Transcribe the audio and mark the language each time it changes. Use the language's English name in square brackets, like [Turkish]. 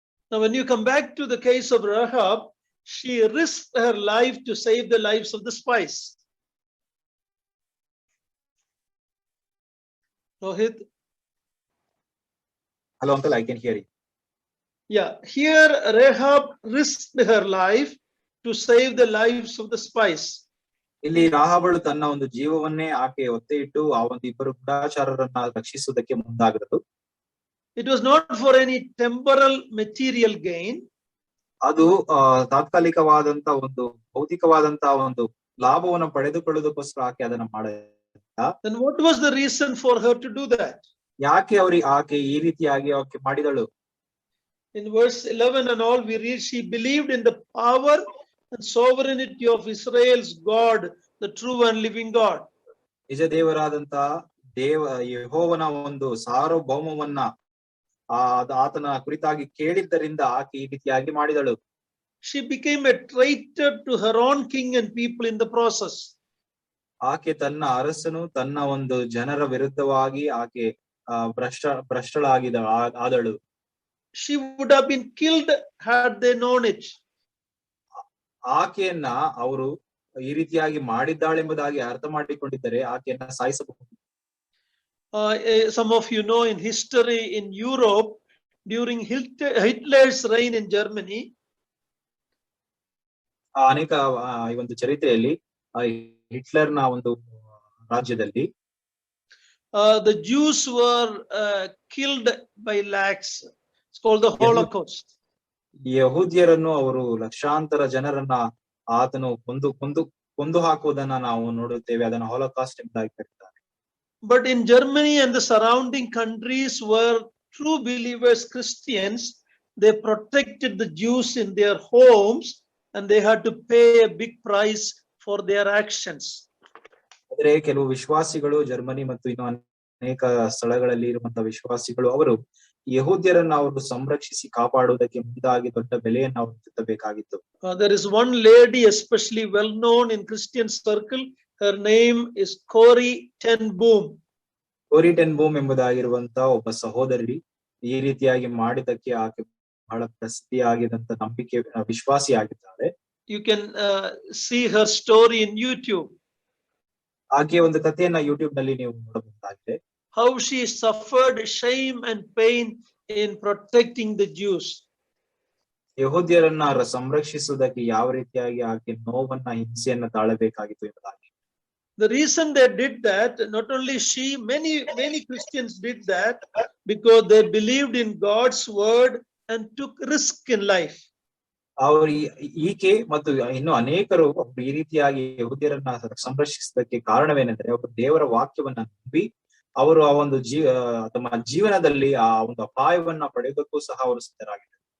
[English] Now, when you come back to the case of Rahab, she risked her life to save the lives of the spies. Rohit? Hello, uncle, I can hear you. Yeah, here Rahab risked her life to save the lives of the spies. [Kannada] ಇಲ್ಲಿ ರಾಹಾಬಳು ತನ್ನ ಒಂದು ಜೀವವನ್ನೇ ಆಕೆ ಒತ್ತೆ ಇಟ್ಟು ಆ ಒಂದು ಇಬ್ಬರು ಗೂಢಚಾರರನ್ನ ರಕ್ಷಿಸುವುದಕ್ಕೆ ಮುಂದಾಗದು. [English] It was not for any temporal material gain. [Kannada] ಅದು ತಾತ್ಕಾಲಿಕವಾದಂತ ಒಂದು ಭೌತಿಕವಾದಂತ ಒಂದು ಲಾಭವನ್ನು ಪಡೆದುಕೊಳ್ಳೋದಕ್ಕೋಸ್ಕರ ಆಕೆ ಅದನ್ನ ಮಾಡಿದ. [English] Then what was the reason for her to do that? [Kannada] ಯಾಕೆ ಆಕೆ ಈ ರೀತಿಯಾಗಿ ಆಕೆ ಮಾಡಿದಳು? [English] In verse 11 and all we read, she believed in the power and sovereignty of Israel's God, the true and living God. [Kannada] ನಿಜ ದೇವರಾದಂತ ಯೆಹೋವನ ಒಂದು ಸಾರ್ವಭೌಮವನ್ನ ಆತನ ಕುರಿತಾಗಿ ಕೇಳಿದ್ದರಿಂದ ಆಕೆ ಈ ರೀತಿಯಾಗಿ ಮಾಡಿದಳು. [English] She became a traitor to her own king and people in the process. [Kannada] ಆಕೆ ತನ್ನ ಅರಸನು ತನ್ನ ಒಂದು ಜನರ ವಿರುದ್ಧವಾಗಿ ಆಕೆ ಭ್ರಷ್ಟಳಾದಳು. [English] She would have been killed had they known it. [Kannada] ಆಕೆಯನ್ನ ಅವರು ಈ ರೀತಿಯಾಗಿ ಮಾಡಿದ್ದಾಳೆಂಬುದಾಗಿ ಅರ್ಥ ಮಾಡಿಕೊಂಡಿದ್ದರೆ ಆಕೆಯನ್ನ ಸಾಯಿಸಬಹುದು. [English] Some of you know in history in Europe during Hitler's reign in Germany. [Kannada] ಅನೇಕ ಈ ಒಂದು ಚರಿತ್ರೆಯಲ್ಲಿ ಹಿಟ್ಲರ್ನ ಒಂದು ರಾಜ್ಯದಲ್ಲಿ [English] the Jews were killed by lakhs. It's called the Holocaust. [Kannada] ಯಹೂದ್ಯರನ್ನು ಅವರು ಲಕ್ಷಾಂತರ ಜನರನ್ನ ಆತನು ಕೊಂದು ಹಾಕುವುದನ್ನ ನಾವು ನೋಡುತ್ತೇವೆ. ಅದನ್ನು ಹಾಲೋಕಾಸ್ಟ್ ಎಂಬುದಾಗಿ ಕರೀತಾರೆ. [English] But in Germany and the surrounding countries were true believers Christians, they protected the Jews in their homes and they had to pay a big price for their actions. [Kannada] ಆದರೆ ಕೆಲವು ವಿಶ್ವಾಸಿಗಳು ಜರ್ಮನಿ ಮತ್ತು ಇನ್ನು ಅನೇಕ ಸ್ಥಳಗಳಲ್ಲಿ ಇರುವಂತಹ ವಿಶ್ವಾಸಿಗಳು ಅವರು ಯಹೂದ್ಯರನ್ನ ಅವರು ಸಂರಕ್ಷಿಸಿ ಕಾಪಾಡುವುದಕ್ಕೆ ಮುಂದಾಗಿ ದೊಡ್ಡ ಬೆಲೆಯನ್ನು ಅವರು ತೆತ್ತಬೇಕಾಗಿತ್ತು. [English] There is one lady especially well known in Christian circle. Her name is Corrie ten Boom. [Kannada] ಕೋರಿ ಟೆನ್ ಬೂಮ್ ಎಂಬುದಾಗಿರುವಂತಹ ಒಬ್ಬ ಸಹೋದರಿ ಈ ರೀತಿಯಾಗಿ ಮಾಡಿದಕ್ಕೆ ಆಕೆ ಬಹಳ ಪ್ರಸಿದ್ಧಿಯಾಗಿದ್ದಂತ ನಂಬಿಕೆ ವಿಶ್ವಾಸಿ ಆಗಿದ್ದಾಳೆ. [English] You can see her story in YouTube. [Kannada] ಆಕೆ ಒಂದು ಕಥೆಯನ್ನ ಯೂಟ್ಯೂಬ್ ನಲ್ಲಿ ನೀವು ನೋಡಬಹುದಾಗಿದೆ. [English] How she suffered shame and pain in protecting the Jews. [Kannada] ಯಹೂದ್ಯರನ್ನ ಸಂರಕ್ಷಿಸುವುದಕ್ಕೆ ಯಾವ ರೀತಿಯಾಗಿ ಆಕೆ ನೋವನ್ನ ಹಿಂಸೆಯನ್ನ ತಾಳಬೇಕಾಗಿತ್ತು ಎಂಬುದಾಗಿ. [English] The reason they did that, not only she, many Christians did that because they believed in God's word and took risk in life. [Kannada] ಅವರು ಈಕೆ ಮತ್ತು ಇನ್ನು ಅನೇಕರು ಈ ರೀತಿಯಾಗಿ ಯಹೂದ್ಯರನ್ನ ಸಂರಕ್ಷಿಸುವುದಕ್ಕೆ ಕಾರಣವೇನೆಂದರೆ ಅವರು ದೇವರ ವಾಕ್ಯವನ್ನ ನಂಬಿ ಅವರು ಆ ಒಂದು ತಮ್ಮ ಜೀವನದಲ್ಲಿ ಆ ಒಂದು ಅಪಾಯವನ್ನ ಪಡೆಯೋದಕ್ಕೂ ಸಹ ಅವರು ಸಿದ್ಧರಾಗಿದ್ದಾರೆ.